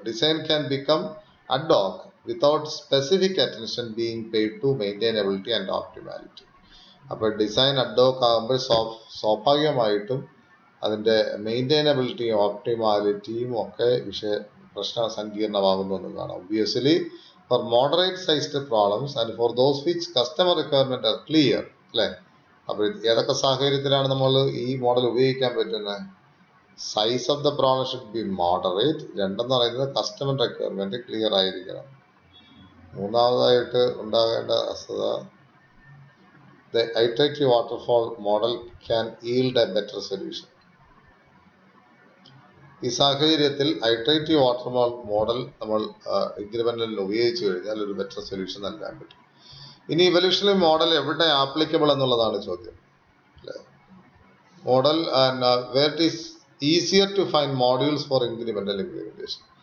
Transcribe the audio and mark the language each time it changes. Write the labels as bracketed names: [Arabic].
[English] Design can become ad hoc without specific attention being paid to മെയിൻറ്റൈനബിലിറ്റി and optimality. [Malayalam] അപ്പോൾ design ad hoc ആകുമ്പോൾ സ്വാഭാവികമായിട്ടും അതിൻ്റെ മെയിൻറ്റൈനബിലിറ്റിയും ഓപ്റ്റിമാലിറ്റിയും ഒക്കെ പ്രശ്ന സങ്കീർണമാകുന്നു എന്ന് കാണാം. [English] Obviously for moderate sized problems and for those which customer requirement are clear, അല്ലേ? [Malayalam] അപ്പോൾ ഏതൊക്കെ സാഹചര്യത്തിലാണ് നമ്മൾ ഈ മോഡൽ ഉപയോഗിക്കാൻ പറ്റുന്നത്? [English] Size of the problem should be moderate. [Malayalam] രണ്ടെന്ന് പറയുന്നത് കസ്റ്റമർ റിക്വയർമെന്റ് ക്ലിയർ ആയിരിക്കണം. മൂന്നാമതായിട്ട് ഉണ്ടാകേണ്ട വസ്തുത [English] the iterative waterfall model can yield a better solution. [Malayalam] ഈ സാഹചര്യത്തിൽ ഐട്രേറ്റീവ് വാട്ടർഫാൾ മോഡൽ നമ്മൾ എഗ്രിമെന്റിൽ ഉപയോഗിച്ച് കഴിഞ്ഞാൽ ഒരു ബെറ്റർ സൊല്യൂഷൻ നൽകാൻ പറ്റും. ഇനി ഇവല്യൂഷണറി മോഡൽ എവിടെ ആപ്ലിക്കബിൾ എന്നുള്ളതാണ് ചോദ്യം, അല്ലേ? [English] Model where it is easier to find modules for incremental implementation.